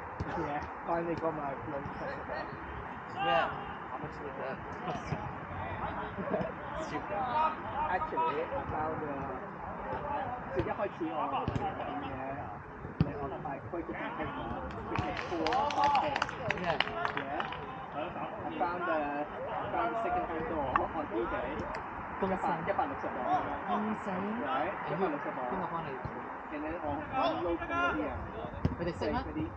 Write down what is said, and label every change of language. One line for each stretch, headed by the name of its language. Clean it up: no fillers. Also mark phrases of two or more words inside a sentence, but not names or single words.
English: Yeah, finally got my blood pressure. Yeah. How much was that? Stupid. Actually, I found
Cantonese: 即係一開始我睇嘅，我係開咗部機嘛，
English: which is 4 Yeah. Yeah. I found second hand door on eBay.
Cantonese: 160磅。
English: insane。 Right. 160 磅。
Cantonese: 邊個幫你？
English: And then
Cantonese: 我 local 嗰啲人，佢哋識咩？嗰啲。